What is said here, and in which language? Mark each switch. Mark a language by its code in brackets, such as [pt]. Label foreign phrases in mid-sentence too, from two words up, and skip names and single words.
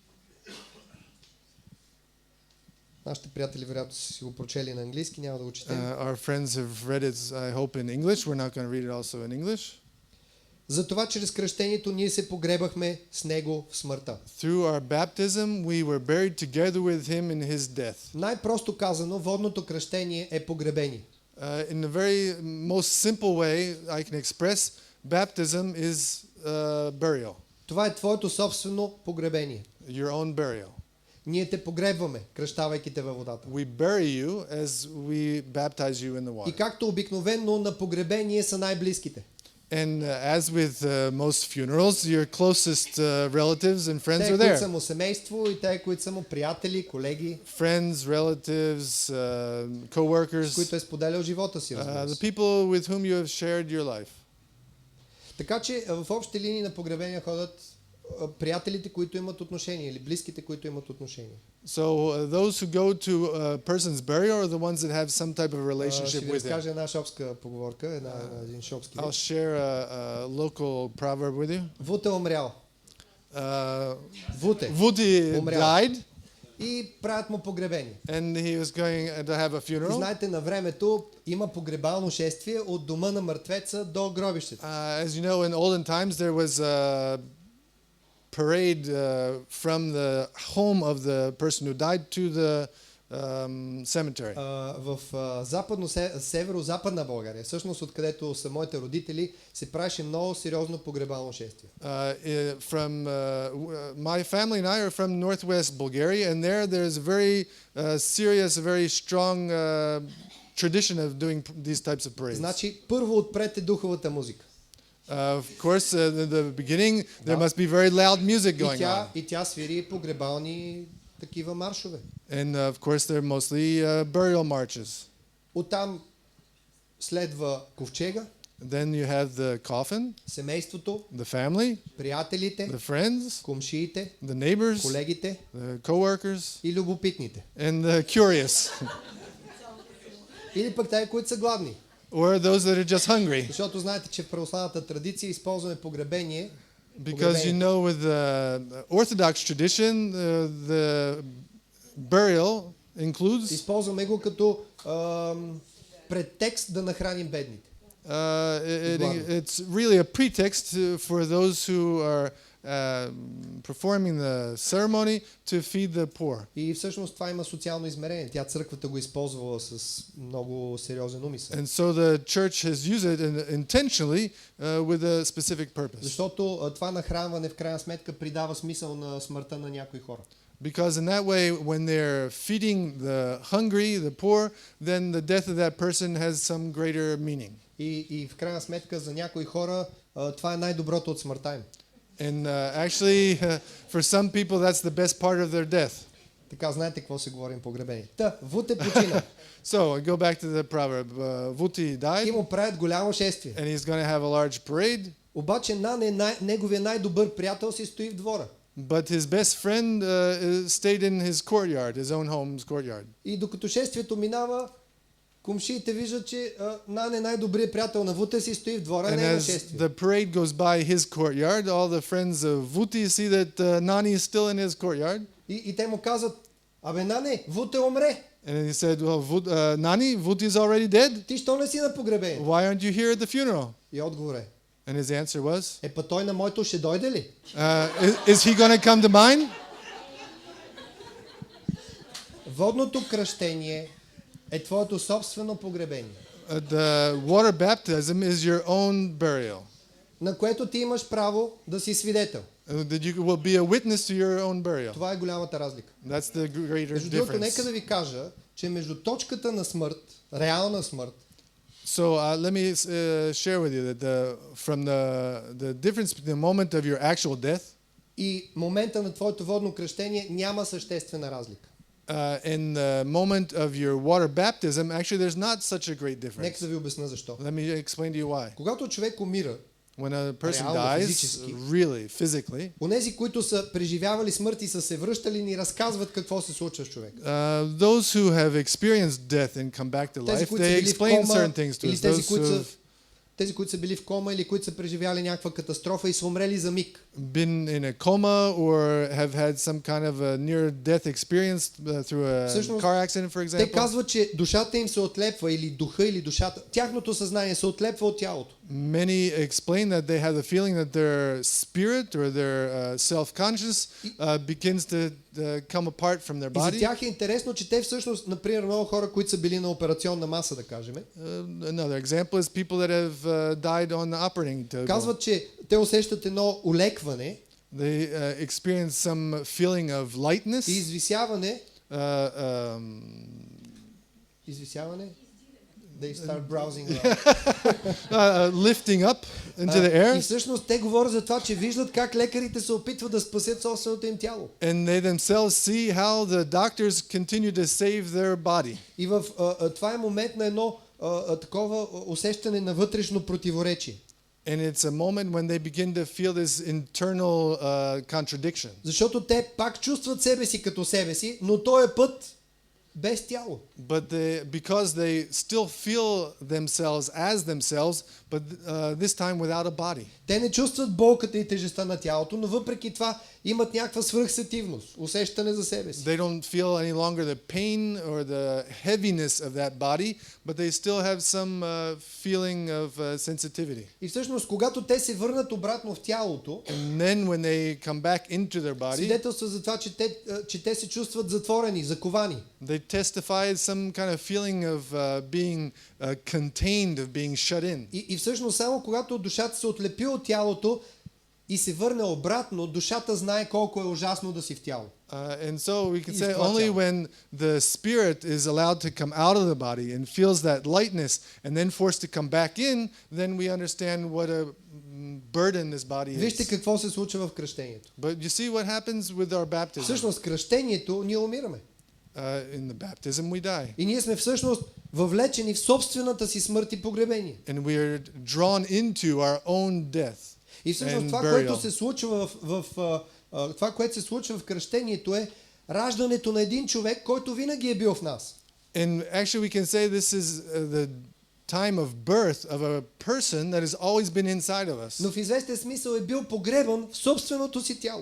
[bg] Нашите приятели вероятно са си го прочели на английски, няма да го четем. [en] Our friends have read it, I hope, in English. We're not going to read it also in English. [bg] Затова чрез кръщението ние се погребахме с Него в смъртта. [en] Through our baptism, we were buried together with him in his death. [bg] Най-просто казано, водното кръщение е погребение. [en] In the very most simple way I can express, baptism is burial. [bg] Това е твоето собствено погребение. [en] Your own burial. [bg] Ние те погребваме, кръщавайки те във водата. [en] We bury you as we baptize you in the [bg] И [en] water. [bg] както обикновено на погребение са най-близките. [en] And as with most funerals, your closest relatives and friends [bg] Те, [en] are [bg] които са [en] there. [bg] му семейство и те, които са му приятели, колеги, [en] Friends, relatives, [bg] с [en] co-workers, [bg] които е споделял живота си, разбира [en] the [bg] се. [en] people with whom you have shared your life. [bg] Така че в общи линии на погребения ходят приятелите, които имат отношение, или близките, които имат отношение. [en] So those who go to a person's burial are the ones that have some type of [bg] Ще [en] relationship [bg] ви [en] with him. [bg] разкажа една шопска поговорка, един шопски [en] I'll [bg] реч. [en] share a local proverb with you. [bg] Вут е умрял. [en] Woody [bg] Умрял. [en] died, [bg] И правят му погребение. [en] and he was going to have a [bg] И [en] funeral. [bg] знаете, на времето има погребално шествие от дома на мъртвеца до гробището. [en] As you know, in olden times there was a parade from the home of the person who died to the cemetery. [bg] В северо-западна България, всъщност откъдето са моите родители, се правеше много сериозно погребално шествие. [en] My family and I are from northwest Bulgaria, and there's a very serious, very strong tradition of doing these types of parades. [bg] Значи, първо отпрете духовата музика. [en] Of course, in the beginning, there must be very loud music going on. [bg] И тя свири погребални такива маршове. [en] And of course, they're mostly burial marches. [bg] Оттам следва ковчега, [en] Then you have the coffin, [bg] семейството, [en] the family, [bg] приятелите, [en] the friends, [bg] комшиите, [en] the neighbors, [bg] колегите [en] the co-workers, [bg] и любопитните. [en] and the curious, [bg] Или пък тези, които са гладни. [en] or those that are just hungry. [bg] Защото знаете, че в православната традиция използваме погребение. [en] Because you know, with the Orthodox tradition, the burial includes [bg] Използваме го като претекст да нахраним бедните. [en] it's really a pretext for those who are performing the ceremony to feed the poor. [bg] И всъщност това има социално измерение. Тя църквата го използвала с много сериозен умисъл. [en] And so the church has used it intentionally with a specific purpose. [bg] Защото това нахранване в крайна сметка придава смисъл на смъртта на някои хора. [en] Because in that way, when they're feeding the hungry, the poor, then the death of that person has some greater meaning. [bg] И в крайна сметка за някои хора това е най-доброто от смъртта им. [en] And actually, for some people, that's the best part of their death. [bg] Така, знаете какво се говорим погребение. Та, Вуте почина. [en] So, I go back to the proverb. Vuti died, [bg] И му правят голямо шествие. [en] and he's going to have a large parade, [bg] Обаче неговия най-добър приятел си стои в двора. [en] but his best friend stayed in his courtyard, his own home's courtyard. [bg] И докато шествието минава, комшиите виждат, че най-добрият приятел на Вуте си стои в двора, [en] And [bg] не е на [en] as [bg] шествие. [en] the parade goes by his courtyard, all the friends of Vuti see that Nani is still in his courtyard. [bg] И те му казват, абе Нане, Вуте умре. [en] And he said, well, Nani, Vuti is already dead. [bg] Ти що не си на погребение? [en] Why aren't you here at the funeral? [bg] И отговор е, [en] And his answer was, [bg] па той на моето ще дойде ли? [en] is he going to come to mine? [bg] Водното кръщение е твоето собствено погребение, [en] The water baptism is your own burial. [bg] на което ти имаш право да си свидетел. [en] That you will be a witness to your own burial. [bg] Това е голямата разлика. [en] That's the greater [bg] Между другото, нека [en] difference. [bg] да ви кажа, че между точката на смърт, реална смърт, [en] So let me share with you that from the difference between the moment of your actual death [bg] и момента на твоето водно кръщение няма съществена разлика. [en] and the moment of your water baptism, actually there's not such a great [bg] Нека [en] difference. [bg] да ви обясня защо. [en] Let me explain to you why. [bg] Когато човек умира, [en] When a person [bg] Реално, [en] dies, [bg] физически. [en] really, physically, [bg] онези, които са преживявали смърт и са се връщали, ни разказват какво се случва с човек. [en] those who have experienced death and come back to [bg] Тези, [en] life, [bg] които са [en] they [bg] били в [en] explain [bg] кома, [en] certain things to [bg] или [en] us. [bg] тези, които са били в кома или които са преживяли някаква катастрофа и са умрели за миг. [en] Been in a coma or have had some kind of a near-death experience through a [bg] Всъщност, [en] car accident, for [bg] Те [en] example. [bg] казват, че душата им се отлепва, или духа, или душата, тяхното съзнание се отлепва от тялото. [en] Many explain that they have the feeling that their spirit or their self-conscious begins to come apart from their [bg] И за [en] body. [bg] тях е интересно, че те всъщност, например, много хора, които са били на операционна маса, да кажем, [en] Another example is people that have died on the operating table. [bg] казват, че те усещат едно улекване [en] They experience some feeling of lightness. [bg] и извисяване. Um, Извисяване? [en] They start browsing around. lifting up into the air. [bg] И всъщност те говорят за това, че виждат как лекарите се опитват да спасят собственото им тяло. [en] And they themselves see how the doctors continue to save their body. [bg] И това е момент на едно такова усещане на вътрешно противоречие. [en] And it's a moment when they begin to feel this internal contradiction. [bg] Защото те пак чувстват себе си като себе си, но този път без тяло. [en] But because they still feel themselves as themselves, but this time without a body. [bg] Те не чувстват болката и тежестта на тялото, но въпреки това имат някаква свръхсетивност, усещане за себе си. [en] They don't feel any longer the pain or the heaviness of that body, but they still have some feeling of sensitivity. [bg] И всъщност, когато те се върнат обратно в тялото, [en] And then when they come back into their body, [bg] свидетелства за това, че те се чувстват затворени, заковани. [en] they testify some kind of feeling of being contained, of being shut in. [bg] И всъщност само когато душата се отлепи от тялото и се върне обратно, душата знае колко е ужасно да си в тяло. [en] And so we can say only when the spirit is allowed to come out of the body and feels that lightness and then forced to come back in, then we understand what a burden this body is. [bg] Вижте какво се случва в кръщението. [en] But you see what happens with our baptism. [bg] Всъщност кръщението ние умираме. [en] In the baptism we die. [bg] И ние сме всъщност въвлечени в собствената си смърт и погребение. [en] And we are drawn into our own death. [bg] И всъщност това, което се случва това, което се случва в кръщението е раждането на един човек, който винаги е бил в нас. [en] And actually we can say this is the time of birth of a person that has always been inside of us. [bg] Но в известен смисъл е бил погребан в собственото си тяло.